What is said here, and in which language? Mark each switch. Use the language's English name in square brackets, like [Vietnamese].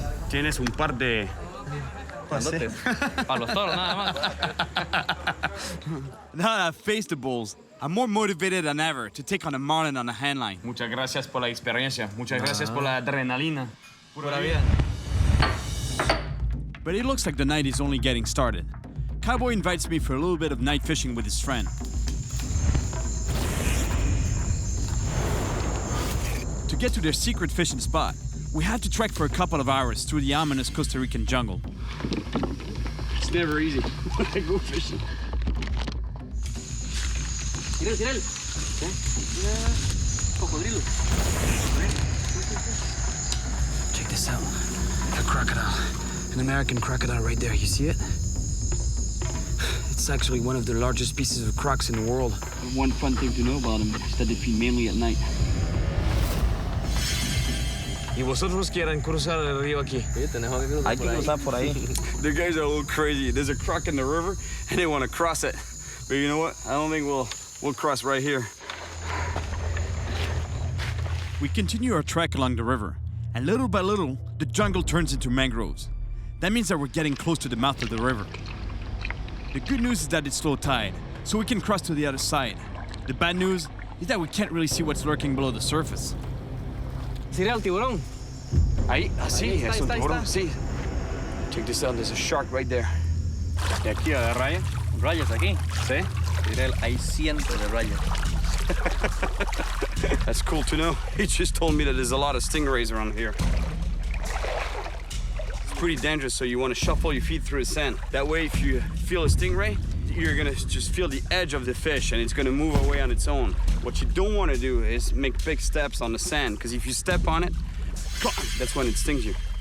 [Spanish] Tienes un par de... Para los toros, nada más. [English] Now that I've faced the bulls, I'm more motivated than ever to take on a marlin on a handline. [Spanish] Muchas gracias por la experiencia. Muchas gracias por la adrenalina. Pura vida. [English] But it looks like the night is only getting started. Cowboy invites me for a little bit of night fishing with his friend. To get to their secret fishing spot, we have to trek for a couple of hours through the ominous Costa Rican jungle. It's never easy when I go fishing. [Spanish] Cyril. Cocodrilo. [English] Check this out. A crocodile. An American crocodile right there. You see it? It's actually one of the largest species of crocs in the world. One fun thing to know about them is that they feed mainly at night. [Spanish] ¿Y vosotros quieren cruzar el río aquí? Hay que cruzar por ahí. [English] The guys are a little crazy. There's a croc in the river, and they want to cross it. But you know what? I don't think we'll cross right here. We continue our trek along the river, and little by little, the jungle turns into mangroves. That means that we're getting close to the mouth of the river. The good news is that it's low tide, so we can cross to the other side. The bad news is that we can't really see what's lurking below the surface. [Spanish] Cyril, tiburón. Ahí, así, es un tiburón, sí. [English] Check this out, there's a shark right there. [Spanish] ¿Y aquí a raya? Rayas aquí. Sí. Cyril, hay cientos de rayas. [English] That's cool to know. He just told me that there's a lot of stingrays around here. It's pretty dangerous, so you want to shuffle your feet through the sand. That way, if you feel a stingray, you're gonna just feel the edge of the fish and it's gonna move away on its own. What you don't want to do is make big steps on the sand, because if you step on it, that's when it stings you.